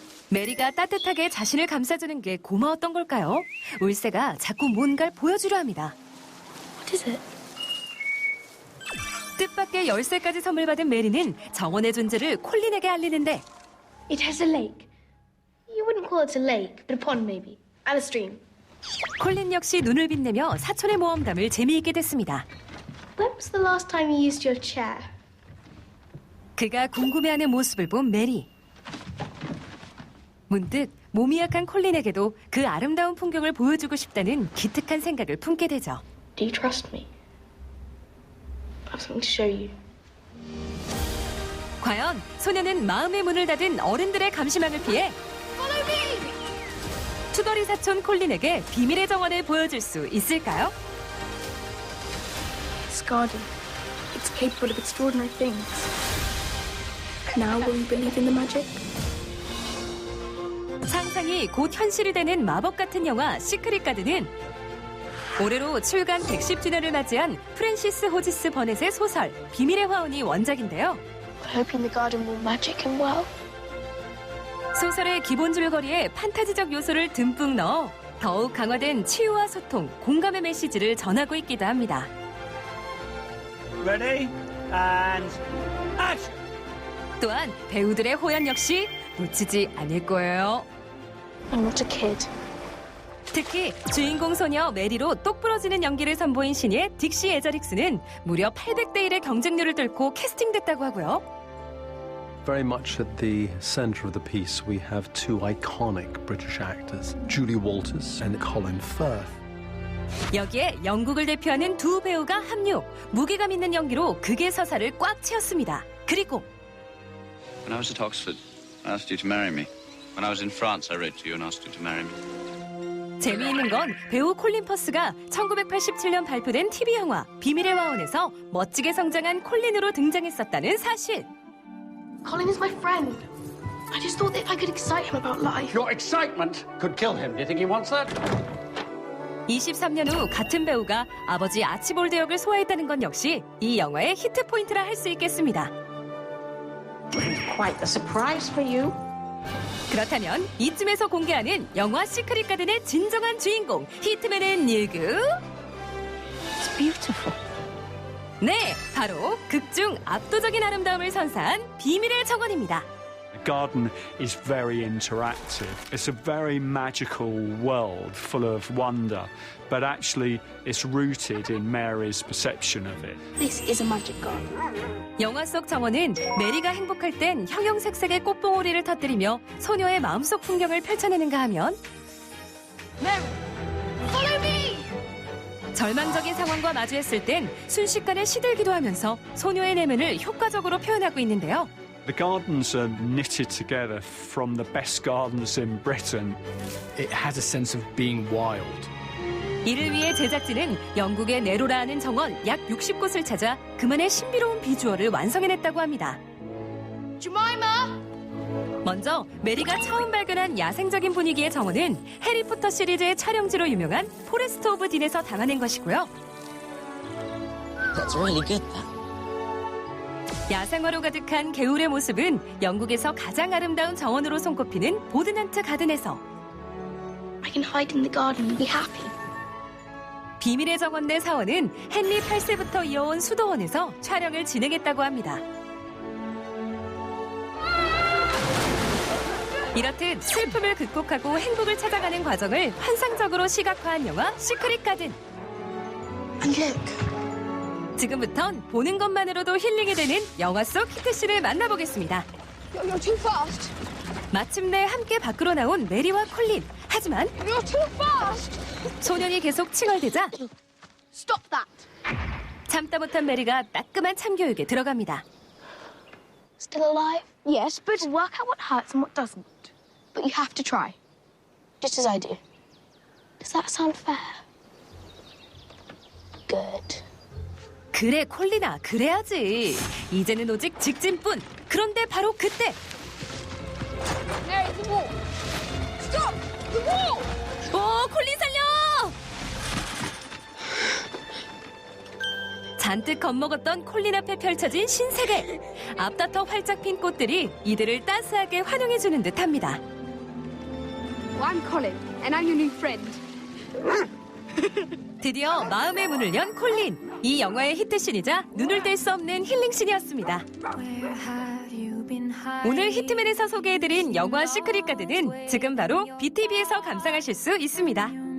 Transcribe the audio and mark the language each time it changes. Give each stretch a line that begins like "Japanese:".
Korean: 메리가 따뜻하게 자신을 감싸주는 게 고마웠던 걸까요? 울새가 자꾸 뭔가를 보여주려 합니다.
English: What is it?
Korean: 뜻밖의 열쇠까지 선물 받은 메리는 정원의 존재를 콜린에게 알리는데
English: It has a lake. You wouldn't call it a lake, but a pond maybe. And a stream.
Korean: 콜린 역시 눈을 빛내며 사촌의 모험담을 재미있게 됐습니다.
English: When was the last time you used your chair?
Korean: 그가 궁금해하는 모습을 본 메리. 문득 몸이 약한 콜린에게도 그 아름다운 풍경을 보여주고 싶다는 기특한 생각을 품게 되죠.
English: Do you trust me? I have something to show you.
Korean: 과연 소녀는 마음의 문을 닫은 어른들의 감시망을 피해 투덜이 사촌 콜린에게 비밀의 정원을 보여줄 수 있을까요?
English: This garden, it's capable of extraordinary things. Now will you believe in the magic?
Korean: 상상이 곧 현실이 되는 마법 같은 영화 시크릿 가든은 올해로 출간 110주년을 맞이한 프랜시스 호지스 버넷의 소설 비밀의 화원이 원작인데요.
English: Hoping the garden will magic him well.
Korean: 소설의 기본 줄거리에 판타지적 요소를 듬뿍 넣어 더욱 강화된 치유와 소통, 공감의 메시지를 전하고 있기도 합니다.
English: Ready and action.
Korean: 또한 배우들의 호연 역시 놓치지 않을 거예요.
English: I'm not a kid.
Korean: 특히 주인공 소녀 메리로 똑 부러지는 연기를 선보인 신예 딕시 에저릭스는 무려 800대 1의 경쟁률을 뚫고 캐스팅됐다고 하고요.
English: Very much at the center of the piece, we have two iconic British actors, Julie Walters and Colin Firth.
Korean: 여기에 영국을 대표하는 두 배우가 합류. 무게감 있는 연기로 극의 서사를 꽉 채웠습니다. 그리고
English: When I was at Oxford, I asked you to marry me. When I was in France, I wrote to you and asked you to marry me.
Korean: 재미있는 건 배우 콜린 퍼스가 1987년 발표된 TV 영화 비밀의 화원에서 멋지게 성장한 콜린으로 등장했었다는 사실.
English: Colin is my friend. I just thought that if I could excite him about life. Your excitement could kill him. Do you think he wants that?
Korean: 23년 후 같은 배우가 아버지 아치볼드 역을 소화했다는 건 역시 이 영화의 히트 포인트라 할 수 있겠습니다.
English: Quite a surprise for you.
Korean: 그렇다면 이쯤에서 공개하는 영화 시크릿 가든의 진정한 주인공 히트맨은 누구?
English: It's beautiful.
Korean: 네, 바로 극중 압도적인 아름다움을 선사한 비밀의 정원입니다.
English: The garden is very interactive. It's a very magical world full of wonder, but actually it's rooted in Mary's perception of it. This is a magic garden.
Korean: 영화 속 정원은 메리가 행복할 땐 형형색색의 꽃봉오리를 터뜨리며 소녀의 마음속 풍경을 펼쳐내는가 하면
English: Mary, follow me!
Korean: 절망적인 상황과 마주했을 땐 순식간에 시들기도 하면서 소녀의 내면을 효과적으로 표현하고 있는데요.
English: The gardens are knitted together from the best gardens in Britain. It has a sense of being wild.
Korean: 이를 위해 제작진은 영국의 네로라하는 정원 약 60곳을 찾아 그만의 신비로운 비주얼을 완성해냈다고 합니다.
English: Jemima!
Korean: 먼저 메리가 처음 발견한 야생적인 분위기의 정원은 해리포터 시리즈의 촬영지로 유명한 포레스트 오브 딘에서 담아낸 것이고요.
English: That's really good.
Korean: 야생화로 가득한 개울의 모습은 영국에서 가장 아름다운 정원으로 손꼽히는 보드난트 가든에서
English: I can hide in the garden and be happy.
Korean: 비밀의 정원 내 사원은 헨리 8세부터 이어온 수도원에서 촬영을 진행했다고 합니다. 이렇듯 슬픔을 극복하고 행복을 찾아가는 과정을 환상적으로 시각화한 영화 시크릿 가든. 지금부턴 보는 것만으로도 힐링이 되는 영화 속 히트씬을 만나보겠습니다.
English: You're too fast.
Korean: 마침내 함께 밖으로 나온 메리와 콜린. 하지만
English: You're too fast.
Korean: 소년이 계속 칭얼대자
English: Stop that.
Korean: 참다 못한 메리가 따끔한 참교육에 들어갑니다.
English: Still alive? Yes, but work out what hurts and what doesn't. But you have to try. Just as I do. Does that sound fair? Good.
Korean: 그래 콜린아 그래야지. 이제는 오직 직진뿐. 그런데 바로 그때
English: Mary, the wall. Stop! The wall!
Korean: 오 콜린 살려! 잔뜩 겁먹었던 콜린 앞에 펼쳐진 신세계. 앞다퉈 활짝 핀 꽃들이 이들을 따스하게 환영해주는 듯합니다.
English: Well, I'm Colin, and I'm your new friend.
Korean: 드디어 마음의 문을 연 콜린. 이 영화의 히트씬이자 눈을 뗄 수 없는 힐링씬이었습니다. 오늘 히트맨에서 소개해드린 영화 시크릿 가든은 지금 바로 BTV에서 감상하실 수 있습니다.